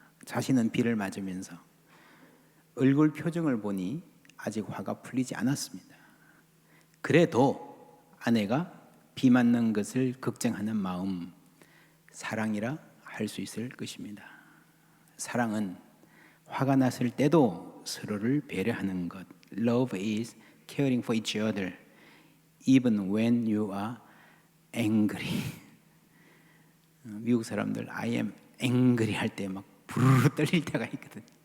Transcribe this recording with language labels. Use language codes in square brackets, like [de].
[ko] 자신은 비를 맞으면서 얼굴 표정을 보니 아직 화가 풀리지 않았습니다. 그래도 아내가 비 맞는 것을 걱정하는 마음, 사랑이라 할 수 있을 것입니다. 사랑은 화가 났을 때도 서로를 배려하는 것. [en] Love is caring for each other even when you are angry. [ko] 미국 사람들 [en] I am angry [ko] 할 때 막 부르르 떨릴 때가 있거든.